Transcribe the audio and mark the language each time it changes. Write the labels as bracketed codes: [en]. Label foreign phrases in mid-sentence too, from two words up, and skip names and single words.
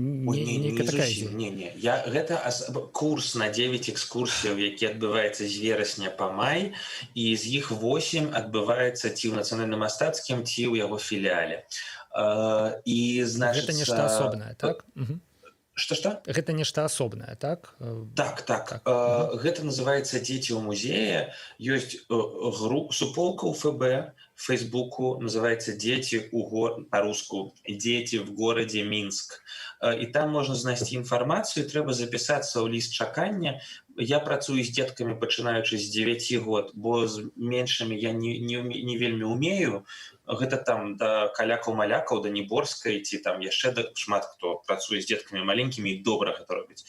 [be] Гэта курс на 9 экскурсіяў, які адбываецца з верасня па май, і з іх 8 адбываецца ці ў нацыянальна-мастацкім, ці ў яго філіяле. Гэта нешта асобнае, так? Што? Гэта нешта асобнае, так? Так. Гэта называецца «Дзеці ў музеі». Ёсць суполка ў ФБ, Фейсбуку, [ru] называется «Дети по-руску, дети в городе Минск». [be] И там можна знайсці інфармацыю, трэба запісацца ў ліст чакання. Я працую з дзеткамі, пачынаючы з 9 год, бо з меншымі я не вельмі умею. Гэта там да калякаў-малякаў, да Ніборскай, ці там яшчэ шмат хто працуе з дзеткамі маленькімі і добра гэта робіць.